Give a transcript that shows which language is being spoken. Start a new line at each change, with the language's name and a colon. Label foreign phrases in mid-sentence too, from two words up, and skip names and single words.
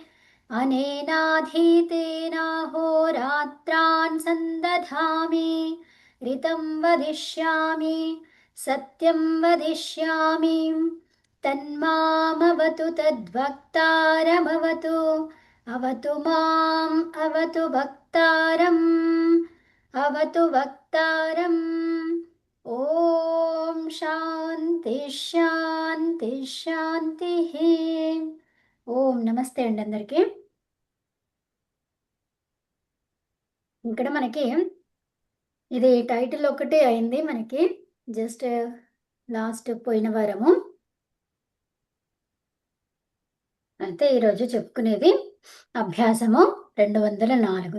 Sanskrit: अनेनाधीतेनाहोरात्रान् सन्दधामि ऋतं वदिष्यामि सत्यं वदिष्यामि तन्मामवतु तद्वक्तारमवतु अवतु माम् अवतु वक्तारम् अवतु वक्तारम् ॐ शान्ति शान्ति शान्तिः
Telugu: ఓం నమస్తే అండి అందరికీ. ఇక్కడ మనకి ఇది టైటిల్ ఒకటే అయింది, మనకి
English: just last
Telugu: పోయిన వారము. అయితే ఈరోజు చెప్పుకునేది అభ్యాసము 204.